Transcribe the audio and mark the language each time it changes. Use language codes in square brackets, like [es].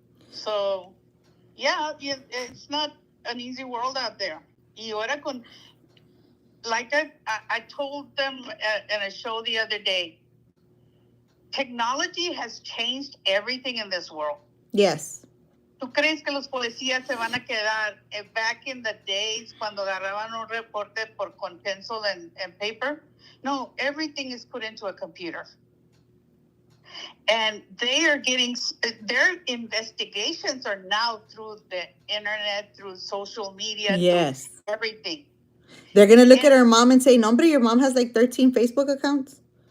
[en] So, yeah, it's not an easy world out there. [es] Y ahora [en] like I told them in a show the other day, technology has changed everything in this world. Yes. [es] ¿Tú crees que los policías se van a quedar [en] back in the days [es] cuando agarraban un reporte por con [en] pencil and paper? No, everything is put into a computer. And they are getting, their investigations are now through the internet, through social media, Yes. through everything. They're going to look at her mom and say, no, hombre, your mom has like 13 Facebook accounts.